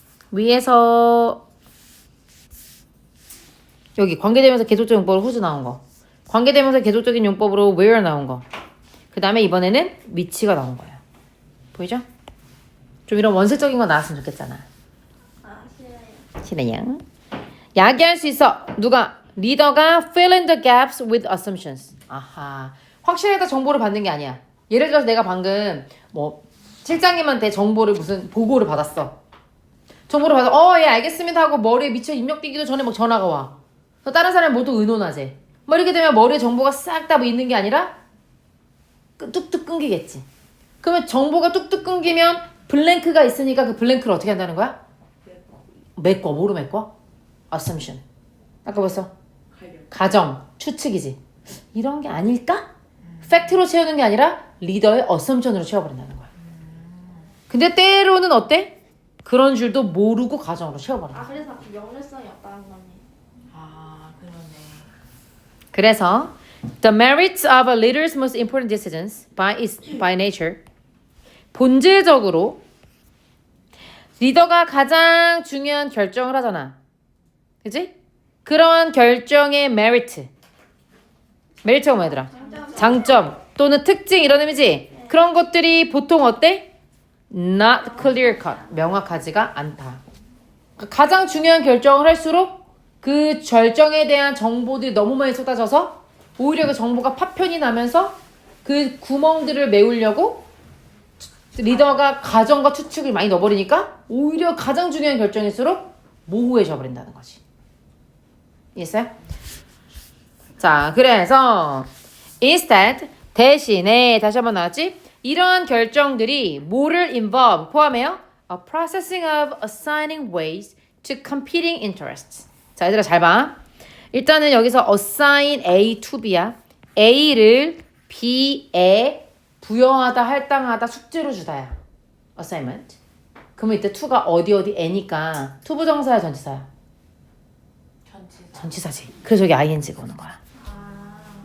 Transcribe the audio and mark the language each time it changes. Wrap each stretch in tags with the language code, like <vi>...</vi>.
<ko>위에서 여기 관계대명사 계속적인 용법으로 who's 나온 거, 관계대명사 계속적인 용법으로 where 나온 거, 그 다음에 이번에는 which가 나온 거야. 보이죠? 좀 이런 원색적인 거 나왔으면 좋겠잖아. 싫어요. 싫어요. 야기할 수 있어. 누가? 리더가</ko> <en>fill in the gaps with assumptions.</en> <ko>아하. 확실하게 정보를 받는 게 아니야. 예를 들어서 내가 방금 뭐 실장님한테 정보를 무슨 보고를 받았어. 정보를 받아. 예, 알겠습니다 하고 머리에 미처 입력되기도 전에 막 전화가 와. 그래서 다른 사람이 모두 의논하지. 뭐 이렇게 되면 머리에 정보가 싹 다 뭐 있는 게 아니라 뚝뚝 끊기겠지. 그러면 정보가 뚝뚝 끊기면 블랭크가 있으니까 그 블랭크를 어떻게 한다는 거야? 메꿔. 뭐로 메꿔? assumption. 아까 벌써 가정, 추측이지. 이런 게 아닐까? 팩트로 채우는 게 아니라 리더의 assumption으로 채워버린다는 거야. 근데 때로는 어때? 그런 줄도 모르고 가정으로 채워버린다. 그래서 명료성이 없다는 거네. 아, 그러네.</ko> <en>그래서 the merits of a leader's most important decisions by nature</en> <ko>본질적으로 리더가 가장 중요한 결정을 하잖아. 그치? 그런 결정의 메리트가 뭐야 얘들아? 장점 또는 특징 이런 의미지? 그런 것들이 보통 어때?</ko> <en>Not clear cut.</en> <ko>명확하지가 않다. 가장 중요한 결정을 할수록 그 결정에 대한 정보들이 너무 많이 쏟아져서 오히려 그 정보가 파편이 나면서 그 구멍들을 메우려고 리더가 가정과 추측을 많이 넣어버리니까 오히려 가장 중요한 결정일수록 모호해져 버린다는 거지. 이해했어요? 자, 그래서 instead 대신에 다시 한번 나왔지? 이러한 결정들이 뭐를 involve 포함해요?</ko> <en>A processing of assigning ways to competing interests.</en> <ko>자, 얘들아 잘 봐. 일단은 여기서</ko> <en>assign A to B야.</en> <ko>A를 B에 부여하다, 할당하다, 숙제로 주다야. assignment. 그러면 이때 to가 어디 애니까 투부정사야 전치사야? 전치사. 전치사지. 그래서 여기 ing가 오는 거야. 아.</ko>